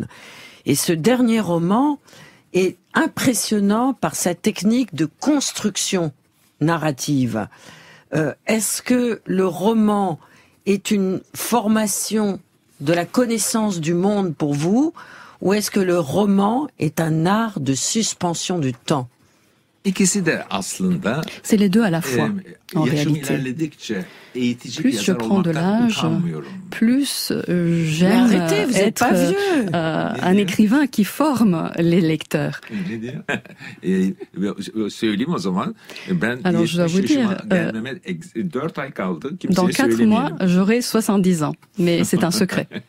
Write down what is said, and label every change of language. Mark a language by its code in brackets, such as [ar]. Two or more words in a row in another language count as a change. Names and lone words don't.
[fr] Et ce dernier roman est impressionnant par sa technique de construction narrative. Est-ce que le roman est une formation de la connaissance du monde pour vous, ou est-ce que le roman est un art de suspension du temps? [tr] İkisi de aslında [fr] c'est les deux à la fois, en réalité. Plus je prends de l'âge, plus j'aime être un écrivain qui forme les lecteurs. Alors je dois vous dire, dans 4 mois, j'aurai 70 ans, mais c'est un secret.